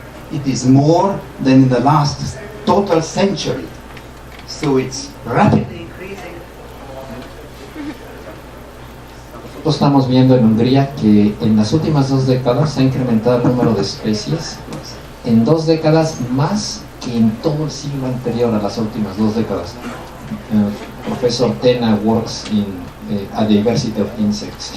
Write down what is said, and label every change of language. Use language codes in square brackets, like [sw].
[en] It is more than in the last total century. So it's rapidly increasing. [es] Nosotros estamos viendo en Hungría que en las últimas 2 décadas se ha incrementado el número de especies, en 2 décadas más que en todo el siglo anterior a las últimas 2 décadas. [en] Professor Tena works in a diversity of insects.